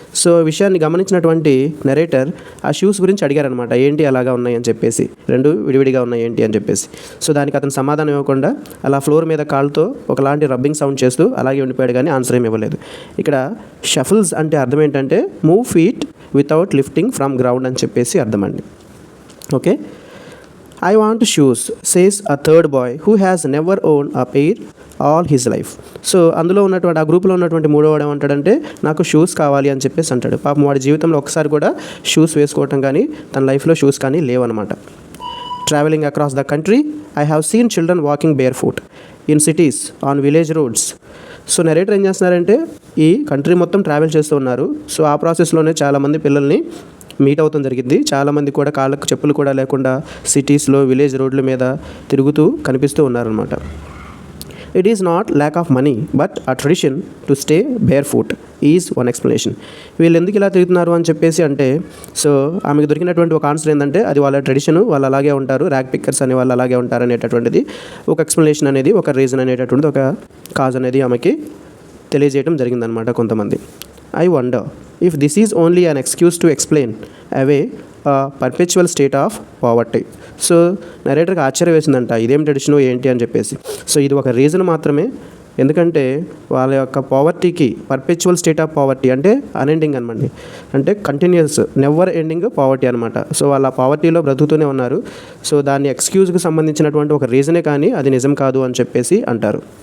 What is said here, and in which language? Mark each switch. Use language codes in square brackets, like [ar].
[te] So విషయాన్ని గమనించినటువంటి narrator ఆ షూస్ గురించి అడిగారనమాట, ఏంటి అలాగా ఉన్నాయి అని చెప్పేసి, రెండు విడివిడిగా ఉన్నాయి ఏంటి అని చెప్పేసి. సో దానికి అతను సమాధానం ఇవ్వకుండా అలా ఫ్లోర్ మీద కాళ్ళతో ఒకలాంటి రబ్బింగ్ సౌండ్ చేస్తూ అలాగే ఉండిపోయాడు, కానీ ఆన్సర్ ఏమి ఇవ్వలేదు. ఇక్కడ షఫుల్స్ అంటే అర్థం ఏంటంటే [en] move feet without lifting from ground [te] అని చెప్పేసి అర్థం అండి. Okay. [en] I want shoes, says a third boy who has never owned a pair all his life. [te] So అందులో ఉన్నటువంటి ఆ గ్రూప్లో ఉన్నటువంటి మూడో వాడు ఏమంటాడంటే నాకు షూస్ కావాలి అని చెప్పేసి అంటాడు. పాపం వాడి జీవితంలో ఒకసారి కూడా షూస్ వేసుకోవటం కానీ తన లైఫ్లో షూస్ కానీ లేవన్నమాట. [en] Travelling across the country I have seen children walking barefoot in cities on village roads. [te] So narrator ఏం చేస్తున్నారంటే ఈ కంట్రీ మొత్తం ట్రావెల్ చేస్తూ ఉన్నారు. సో ఆ ప్రాసెస్లోనే చాలామంది పిల్లల్ని మీట్ అవుతాం జరిగింది. చాలామంది కూడా కాళ్ళకు చెప్పులు కూడా లేకుండా సిటీస్లో విలేజ్ రోడ్ల మీద తిరుగుతూ కనిపిస్తూ ఉన్నారనమాట. [en] It is not lack of money but a tradition to stay barefoot is one explanation. [te] వీళ్ళు ఎందుకు ఇలా తిరుగుతున్నారు అని చెప్పేసి అంటే సో ఆమెకు దొరికినటువంటి ఒక ఆన్సర్ ఏంటంటే అది వాళ్ళ ట్రెడిషను, వాళ్ళు అలాగే ఉంటారు, ర్యాగ్ పిక్కర్స్ అనే వాళ్ళు అలాగే ఉంటారు అనేటటువంటిది ఒక ఎక్స్ప్లెనేషన్ అనేది, ఒక రీజన్ అనేటటువంటిది, ఒక కాజ్ అనేది ఆమెకి తెలియజేయడం జరిగిందనమాట కొంతమంది. [en] I wonder if this is only an excuse to explain away a perpetual state of poverty. [te] So నరేటర్కి ఆశ్చర్యం వేసిందంట, ఇదేం ట్రెడిషను ఏంటి అని చెప్పేసి. సో ఇది ఒక రీజన్ మాత్రమే, ఎందుకంటే వాళ్ళ యొక్క పావర్టీకి [en] perpetual state of poverty [te] అంటే అన్ఎండింగ్ అనమాట, అంటే [en] continuous never ending poverty [te] అనమాట. సో వాళ్ళ పావర్టీలో బ్రతుకుతూనే ఉన్నారు. సో దాన్ని ఎక్స్క్యూజ్కి సంబంధించినటువంటి ఒక రీజనే కానీ అది నిజం కాదు అని చెప్పేసి అంటారు.